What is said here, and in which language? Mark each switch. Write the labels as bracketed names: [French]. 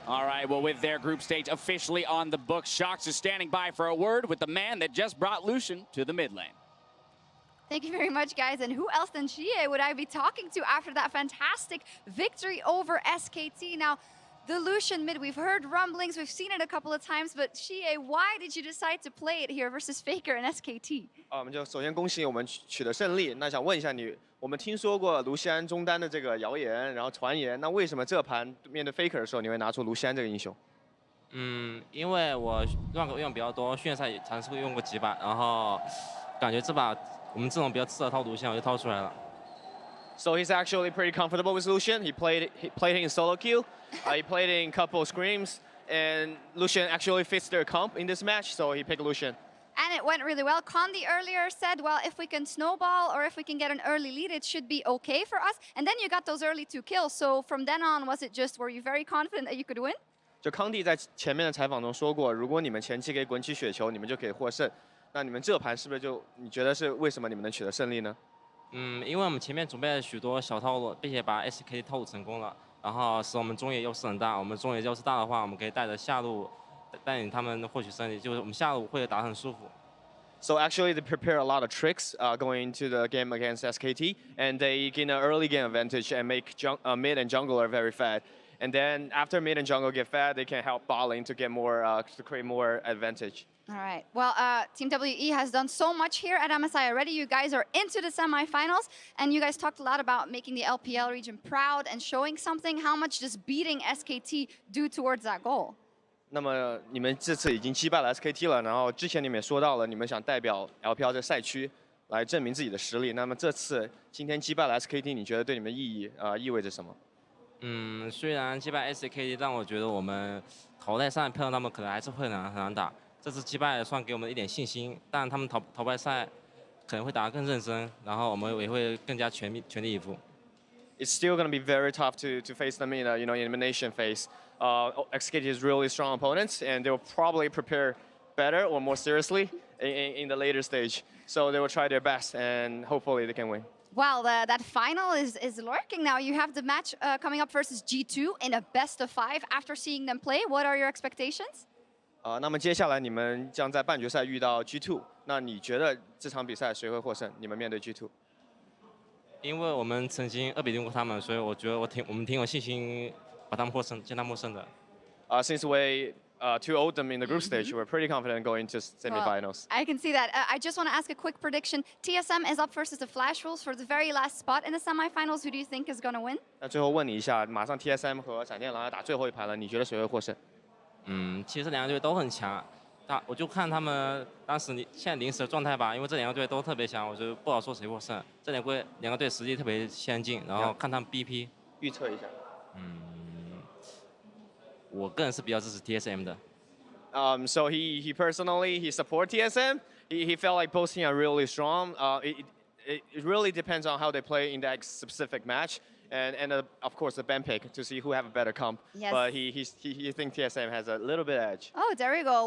[English] All right, well, with their group stage officially on the books, Shox is standing by for a word with the man that just brought Lucian to the mid lane. Thank you very much, guys. And who else than Xiye would I be talking to after that fantastic victory over SKT? Now, the Lucian mid, we've heard rumblings, we've seen it a couple of times, but Xiye, why did you decide to play it here versus Faker and SKT? [Chinese] 我们就首先恭喜我们取得胜利。那想问一下你，我们听说过卢锡安中单的这个谣言，然后传言，那为什么这盘面对 Faker 的时候，你会拿出卢锡安这个英雄？因为我rank用比较多，训练赛也尝试过用过几把，然后感觉这把我们这种比较适合套卢锡安，我就套出来了。 [English] So he's actually pretty comfortable with Lucian. He played it in solo queue. He played it in a couple of scrims, and Lucian actually fits their comp in this match, so he picked Lucian. And it went really well. Condi earlier said, well, if we can snowball or if we can get an early lead, it should be okay for us. And then you got those early 2 kills. So from then on, were you very confident that you could win? [Chinese] 就康帝在前面的采访中说过，如果你们前期可以滚起雪球，你们就可以获胜。那你们这盘是不是就你觉得是为什么你们能取得胜利呢？因为我们前面准备了许多小套路，并且把 SKT 套路成功了，然后使我们中野优势很大。我们中野优势大的话，我们可以带着下路带领他们获取胜利，就是我们下路会打得很舒服。 [English] So actually, they prepare a lot of tricks going into the game against SKT, and they gain an early game advantage and make mid and jungler very fat. And then after mid and jungle get fat, they can help bot lane to get more to create more advantage. All right. Well, Team WE has done so much here at MSI already. You guys are into the semifinals, and you guys talked a lot about making the LPL region proud and showing something. How much does beating SKT do towards that goal? [Chinese] 那么你们这次已经击败了 SKT 了，然后之前你们也说到了，你们想代表 LPL 这个赛区来证明自己的实力。那么这次今天击败了 SKT， 你觉得对你们意味着什么？虽然击败 SKT， 但我觉得我们淘汰赛碰到他们可能还是会很难打。这次击败算给我们一点信心，但他们淘汰赛可能会打得更认真，然后我们也会更加全力以赴。 [English] It's still going to be very tough to face them in elimination phase. SKT is really strong opponents, and they will probably prepare better or more seriously in the later stage. So they will try their best, and hopefully they can win. Well, that final is lurking now. You have the match coming up versus G2 in a best of 5. After seeing them play, what are your expectations? [Chinese] 那么接下来你们将在半决赛遇到 G2， 那你觉得这场比赛谁会获胜？你们面对 G2？因为我们曾经2比0过他们，所以我觉得我们挺有信心把他们获胜，见他们获胜的。 [English] Since we to hold them in the group stage, we're pretty confident going to semifinals. Well, I can see that. I just want to ask a quick prediction. TSM is up versus the Flash Wolves for the very last spot in the semifinals. Who do you think is going to win? [Chinese] 那最后问你一下，马上 TSM 和闪电狼要打最后一盘了，你觉得谁会获胜？其实两个队都很强，我就看他们当时现在临时的状态吧，因为这两个队都特别强，我就不好说谁获胜。这两个队实力特别相近，然后看他们 BP 预测一下。我个人是比较支持 TSM 的。 [English] So he personally support TSM. He felt like both teams are really strong. It really depends on how they play in that specific match. And of course the ban pick to see who have a better comp. Yes. But he thinks TSM has a little bit edge. Oh, there we go.